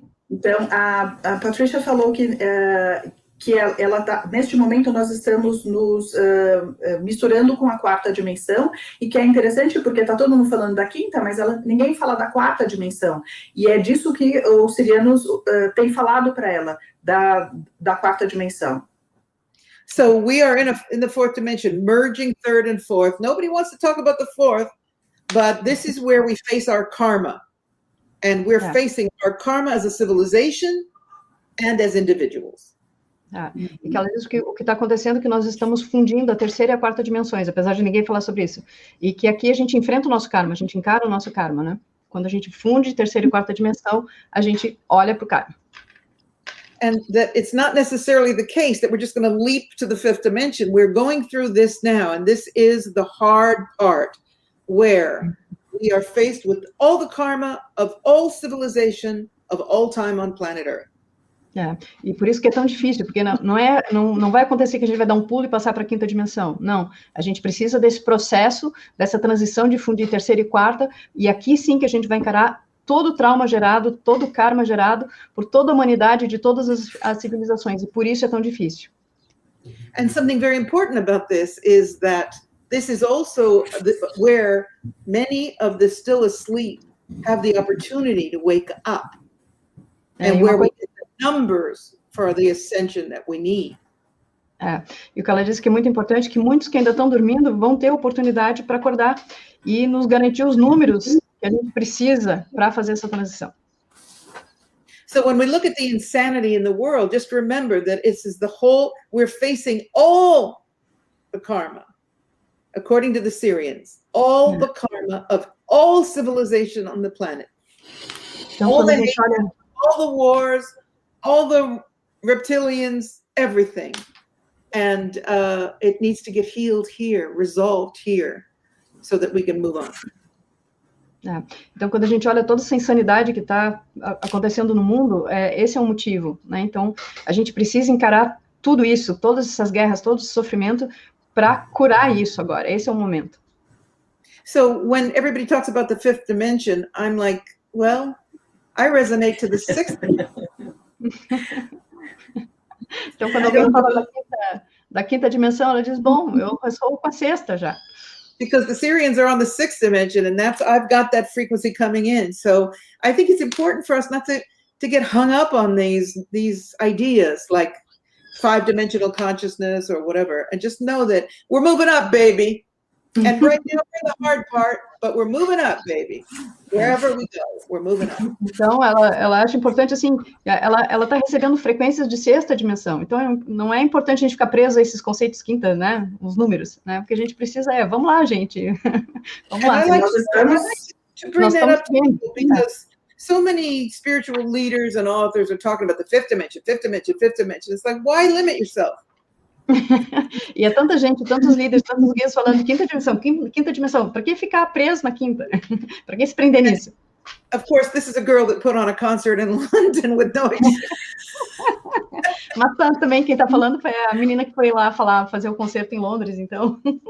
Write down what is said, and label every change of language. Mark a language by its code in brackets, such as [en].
[pt] Então, a Patrícia falou que ela tá, neste momento nós estamos nos misturando com a quarta dimensão, e que é interessante porque tá todo mundo falando da quinta, mas ninguém fala da quarta dimensão, e é disso que os sirianos têm falado para ela, da quarta dimensão. [en] So we are in the fourth dimension, merging third and fourth. Nobody wants to talk about the fourth, but this is where we face our karma. And we're facing our karma as a civilization and as individuals. [pt] E que ela diz que o que está acontecendo é que nós estamos fundindo a terceira e a quarta dimensões, apesar de ninguém falar sobre isso. E que aqui a gente enfrenta o nosso karma, a gente encara o nosso karma, né? Quando a gente funde terceira e quarta dimensão, a gente olha para o karma. [en] And that it's not necessarily the case that we're just going to leap to the fifth dimension. We're going through this now, and this is the hard part, where we are faced with all the karma of all civilization, of all time on planet Earth. [pt] E por isso que é tão difícil, porque não vai acontecer que a gente vai dar um pulo e passar para a quinta dimensão. Não, a gente precisa desse processo, dessa transição de fundir terceira e quarta, e aqui sim que a gente vai encarar todo o trauma gerado, todo o karma gerado por toda a humanidade, de todas as civilizações, e por isso é tão difícil. [en] And something very important about this is that this is also where many of the still asleep have the opportunity to wake up, and where we get the numbers for the ascension that we need. [pt] E o que ela disse que é muito importante, que muitos que ainda estão dormindo vão ter oportunidade para acordar e nos garantir os números que a gente precisa para fazer essa transição. [en] So when we look at the insanity in the world, just remember that we're facing all the karma, according to the Syrians, all the karma of all civilization on the planet. [pt] Então, [en] all the hate, all the wars, all the reptilians, everything. And it needs to get healed here, resolved here, so that we can move on. [pt] Então, quando a gente olha toda essa insanidade que está acontecendo no mundo, esse é um motivo, né? Então, a gente precisa encarar tudo isso, todas essas guerras, todo esse sofrimento, para curar isso agora. Esse é o momento. [en] So when everybody talks about the fifth dimension, I'm like, well, I resonate to the sixth dimension. [pt] Então, quando alguém fala da quinta dimensão, ela diz, bom, eu sou com a sexta já. [en] Because the Syrians are on the sixth dimension, and I've got that frequency coming in. So I think it's important for us not to get hung up on these ideas like 5-dimensional consciousness or whatever, and just know that we're moving up, baby. And right now we're the hard part, but we're moving up, baby. Wherever we go, we're moving up. [pt] Então, ela acha importante, assim, ela está recebendo frequências de sexta dimensão. Então, não é importante a gente ficar preso a esses conceitos quinta, né? Os números, né? Porque a gente precisa, vamos lá, gente. Vamos lá. Nós estamos [en] to bring that up to people because so many spiritual leaders and authors are talking about the fifth dimension, fifth dimension, fifth dimension. It's like, why limit yourself? [pt] E é tanta gente, tantos líderes, tantos guias falando quinta dimensão. Para que ficar preso na quinta? Para que se prender nisso? [en] Of course, this is a girl that put on a concert in London with no [pt] Mas também quem está falando foi a menina que foi lá fazer o concerto em Londres, então.